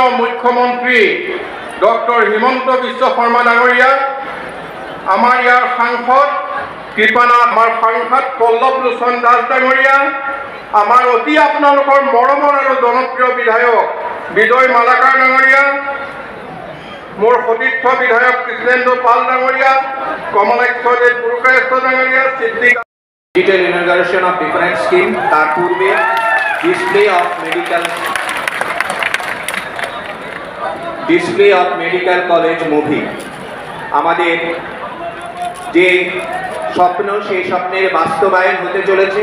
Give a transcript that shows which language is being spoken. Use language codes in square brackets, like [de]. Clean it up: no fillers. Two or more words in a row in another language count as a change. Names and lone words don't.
[as] মুখ্যমন্ত্ৰী ডক্টৰ হিমন্ত বিশ্ব শৰ্মা ডাঙৰীয়া, আমাৰ ইয়াৰ সাংসদ কৃপানাথ, আমাৰ সাংসদ পল্লৱ লোচন দাস ডাঙৰীয়া, আমাৰ অতি আপোনালোকৰ মৰমৰ আৰু জনপ্ৰিয় বিধায়ক বিজয় মালাকাৰ ডাঙৰীয়া, মোৰ সতীৰ্থ বিধায়ক কৃষ্ণেন্দু পাল ডাঙৰীয়া, কমলাক্ষ দেৱ পুৰকায়স্থ ডাঙৰীয়া, সিদ্দিক [en] digital inauguration of different scheme, [bn] তার পূর্বে [en] display of medical college movie. [bn] আমাদের যে স্বপ্ন, সেই স্বপ্নের বাস্তবায়ন হতে চলেছে।